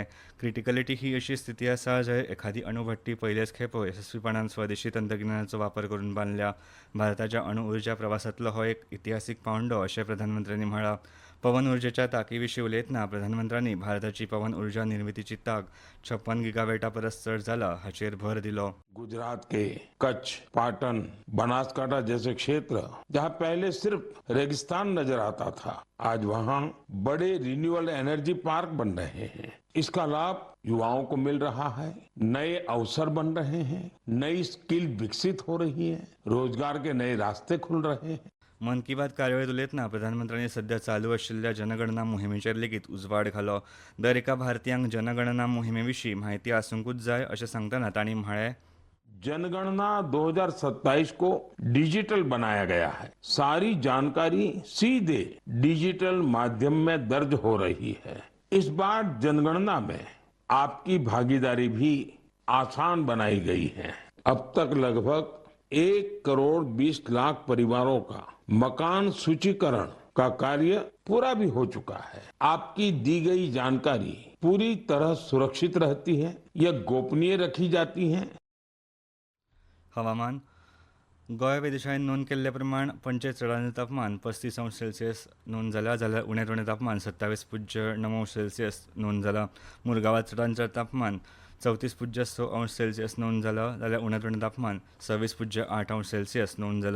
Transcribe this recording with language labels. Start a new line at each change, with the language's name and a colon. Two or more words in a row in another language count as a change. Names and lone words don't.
Konkani: क्रिटिकलिटी ही अशी स्थिती आसा जंय एखादी अणुभट्टी पयलेच खेपो येसस्वीपणान स्वदेशी तंत्रज्ञानाचो वापर करून बांदल्या. भारताच्या अणु उर्जा प्रवासांतलो हो एक इतिहासीक पावंडो अशें प्रधानमंत्र्यांनी म्हळां. पवन उर्जेच्या तांकी विशीं उलयतना प्रधानमंत्र्यांनी भारताची पवन उर्जा निर्मितीची तांक 56 गिगावॅटा परस चड जाला हाचेर भर दिलो.
Hindi: गुजरात के कच्छ, पाटन, बनासकांठा जैसे क्षेत्र जहां पहले सिर्फ रेगिस्तान नजर आता था, आज वहां बड़े
English: renewable energy park
Hindi: बन रहे हैं. इसका लाभ युवाओं को मिल रहा है. नए अवसर बन रहे हैं, नई स्किल विकसित हो रही है, रोजगार के नए रास्ते खुल रहे हैं.
Konkani: मन की बात कार्यावळीत उलयतना प्रधानमंत्र्यांनी सध्या चालू आशिल्ल्या जनगणना मोहिमेचेर लेगीत उजवाड घालो. दर एका भारतीयांक जनगणना मोहिमे विशीं म्हायती आसूंकूच जाय अशें सांगतना तांणी म्हळें,
Hindi: जनगणना 2027 को डिजिटल बनाया गया है. सारी जानकारी सीधे डिजिटल माध्यम में दर्ज हो रही है. इस बार जनगणना में आपकी भागीदारी भी आसान बनाई गई है. अब तक लगभग 1,20,00,000 परिवारों का मकान सूचीकरण का कार्य पूरा भी हो चुका है. आपकी दी गई जानकारी पूरी तरह सुरक्षित रहती है, यह गोपनीय रखी जाती है.
Konkani: हवामान. गोंय वेधशाळेन नोंद केल्ले प्रमाण पंचे चडांत तापमान 35°C नोंद जाल्या जाल्यार उणें तापमान 27.9°C नोंद जालां. मुरगांवात चडांत चड तापमान 34.6°C नोंद जालां जाल्यार उणें तापमान 26.8°C नोंद जालां.